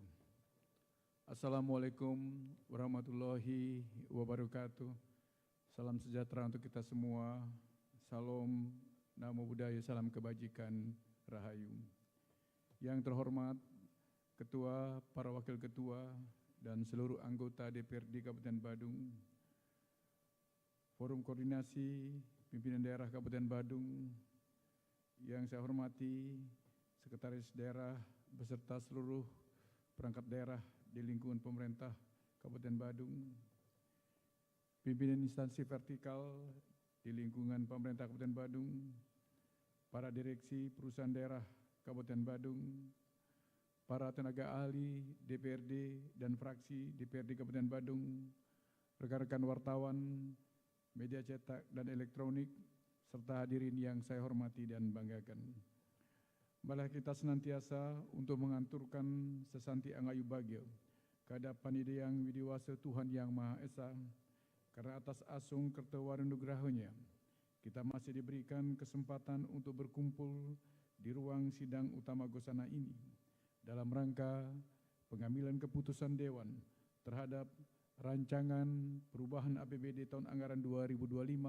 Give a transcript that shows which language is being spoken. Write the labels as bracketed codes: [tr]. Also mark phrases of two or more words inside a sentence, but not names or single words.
[ar] السلام عليكم ورحمة الله وبركاته. [id] Salam sejahtera untuk kita semua. Salam, [pi] namo buddhaya, [id] salam kebajikan, rahayu. Yang terhormat Ketua, para Wakil Ketua, dan seluruh anggota DPRD Kabupaten Badung, Forum Koordinasi Pimpinan Daerah Kabupaten Badung, yang saya hormati Sekretaris Daerah beserta seluruh perangkat daerah di lingkungan pemerintah Kabupaten Badung, pimpinan instansi vertikal di lingkungan pemerintah Kabupaten Badung, para direksi perusahaan daerah Kabupaten Badung, para tenaga ahli DPRD dan fraksi DPRD Kabupaten Badung, rekan-rekan wartawan, media cetak dan elektronik, serta hadirin yang saya hormati dan banggakan. Malah kita senantiasa untuk menganturkan sesanti [jv] angayu bagyo [id] kehadapan Ida Yang Widiwasa Tuhan Yang Maha Esa, karena atas asung kertawarenugrahanya kita masih diberikan kesempatan untuk berkumpul di ruang sidang utama Gosana ini dalam rangka pengambilan keputusan Dewan terhadap rancangan perubahan APBD tahun anggaran 2025